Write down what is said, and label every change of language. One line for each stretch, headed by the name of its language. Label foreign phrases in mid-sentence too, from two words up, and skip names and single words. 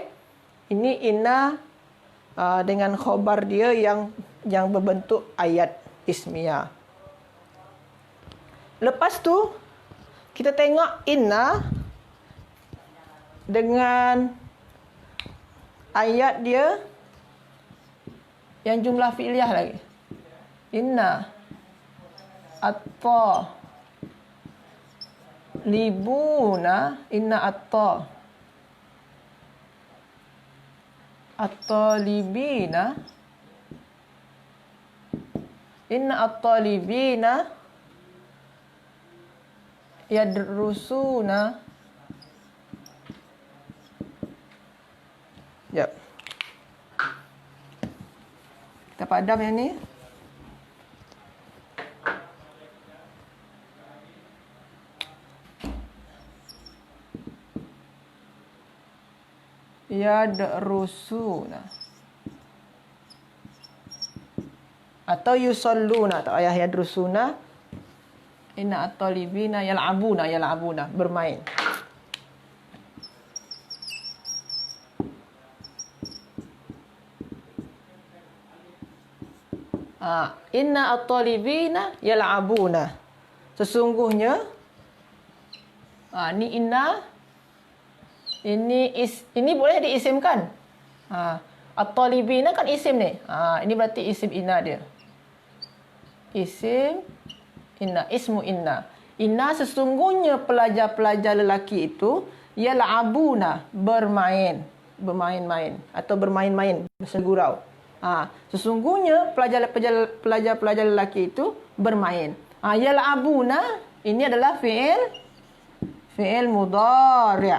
Malay: Ini inna dengan khabar dia yang berbentuk ayat ismiyah. Lepas tu kita tengok inna dengan ayat dia yang
Arabic: جملة فعلية
Malay: lagi.
Arabic: إنّ الطالبون. إنّ ات الطالبين. إنّ الطالبين يدرسون.
Malay: Jap. Kita padam yang ni.
Arabic: يدرسون.
Malay: Atau yusalluna. Tak payah yadrusuna.
Arabic: إنّ الطالبين يلعبون.
Malay: Bermain.
Arabic: إنّ الطالبين يلعبون.
Malay: Sesungguhnya ni inna, ini boleh diisimkan. At-talibina kan isim ni. Ini berarti isim inna dia.
Arabic: اسم إنّ، اسمُ إنّ.
Malay: Inna sesungguhnya pelajar-pelajar lelaki itu yal'abuna, bermain-main atau bermain-main, bergurau. Sesungguhnya pelajar-pelajar lelaki itu bermain. Yal'abuna ini adalah
Arabic: فعل مضارع'.